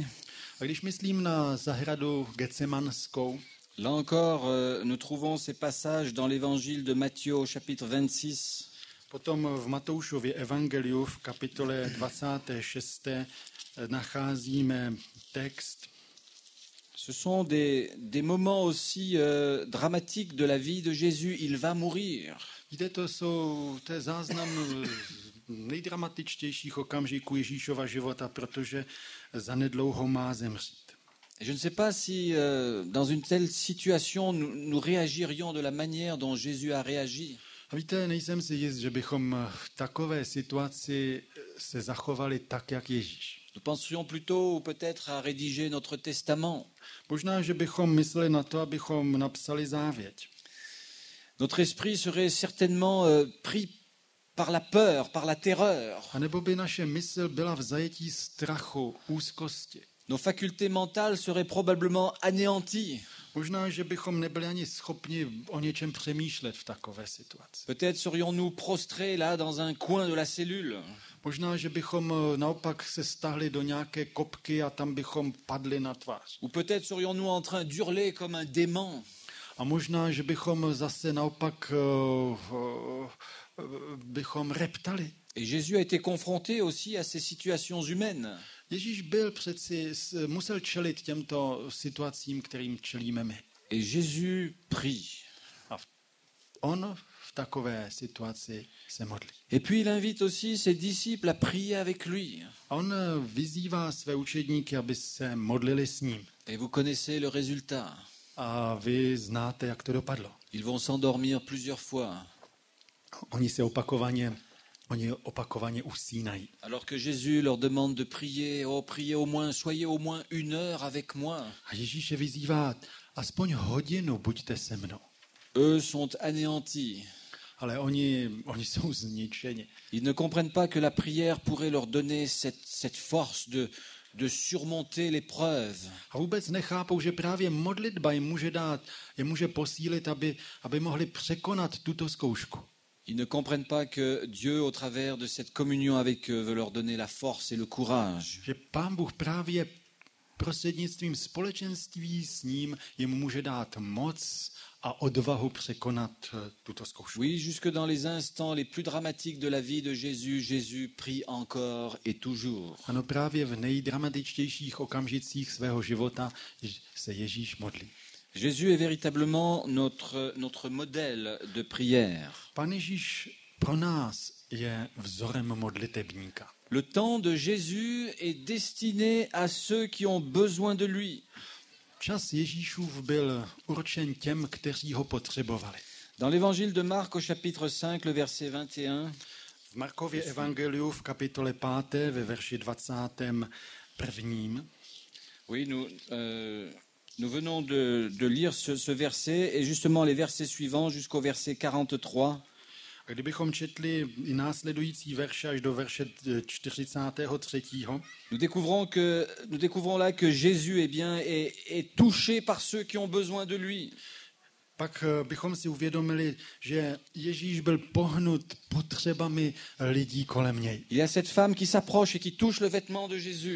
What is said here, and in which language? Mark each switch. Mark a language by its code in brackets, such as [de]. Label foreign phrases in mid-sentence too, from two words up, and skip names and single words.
[cs] A když myslím na zahradu Getsemanskou, [fr] là encore, nous trouvons ces passages dans l'évangile de Matthieu au chapitre 26. [cs] potom v Matoušově evangeliu v kapitole 26. nacházíme text. [fr] Ce sont des moments aussi dramatiques de la vie de Jésus. Il va mourir. [cs] To je záznam nejdramatičtějších okamžiků Ježíšova života, protože zanedlouho má zemřít. [fr] Je ne sais pas si dans une telle situation, nous réagirions de la manière dont Jésus a réagi. [cs] A víte, nejsem si jist, že bychom v takové situaci se zachovali tak, jak Ježíš. [fr] Nous penserions plutôt peut-être à rédiger notre testament. [cs] Možná, že bychom mysleli na to, abychom napsali závěť. [fr] Notre esprit serait certainement pris par la peur, par la terreur. [cs] A nebo by naše mysl byla v zajetí strachu, úzkosti. [fr] Nos facultés mentales seraient probablement anéanties. [cs] Možná, že bychom nebyli ani schopni o něčem přemýšlet v takové situaci. [fr] Peut-être serions-nous prostrés là dans un coin de la cellule. [cs] Možná, že bychom naopak se stáhli do nějaké kopky a tam bychom padli na tvář. [fr] Ou peut-être serions-nous en train d'hurler comme un démon. [cs] A možná, že bychom zase naopak bychom reptali. [fr] Et Jésus a été confronté aussi à ces situations humaines. [cs] Ježíš musel čelit těmto situacím, kterým čelíme my. [fr] Et Jésus prie. [cs] A on v takové situaci se modlí. [fr] Et puis il invite aussi ses disciples à prier avec lui. [cs] A on vyzývá své učedníky, aby se modlili s ním. [fr] Et vous connaissez le résultat. [cs] A vy znáte, jak to dopadlo. [fr] Ils vont s'endormir plusieurs fois. [cs] Oni opakovaně usínají. [fr] Alors que Jésus leur demande de prier, priez au moins, soyez au moins 1 heure avec moi. [cs] A Ježíš je vyzývá, aspoň hodinu buďte se mnou. [fr] Eux sont anéantis. [cs] Ale oni jsou zničeni. [fr] Ils ne comprennent pas que la prière pourrait leur donner cette force de surmonter l'épreuve. [cs] A vůbec nechápou, že právě modlitba je může posílit, aby mohli překonat tuto zkoušku. [fr] Ils ne comprennent pas que Dieu, au travers de cette communion avec eux, veut leur donner la force et le courage. [cs] Že Pán Bůh právě prostřednictvím společenství s ním jim může dát moc a odvahu překonat tuto zkoušku. [fr] Oui, jusque dans les instants les plus dramatiques de la vie de Jésus, Jésus prie encore et toujours. [cs] Ano, právě v nejdramatičtějších okamžicích svého života se Ježíš modlí. [fr] Jésus est véritablement notre modèle de prière. [cs] Pán Ježíš pro nás je vzorem modlitebníka. [fr] Le temps de Jésus est destiné à ceux qui ont besoin de lui. [cs] Čas Ježíšův byl určen těm, kteří ho potřebovali. [fr] Dans l'évangile de Marc au chapitre 5, le verset 21, [cs] v Markově evangeliu v kapitole 5. ve verši 21. [fr] Oui, nous venons de lire ce verset et justement les versets suivants jusqu'au verset 43. [cs] A kdybychom četli i následující verše až do verše 43. [fr] Nous découvrons là que Jésus est touché par ceux qui ont besoin de lui. [cs] Pak bychom si uvědomili, že Ježíš byl pohnut potřebami lidí kolem něj. [fr] Il y a cette femme qui s'approche et qui touche le vêtement de Jésus.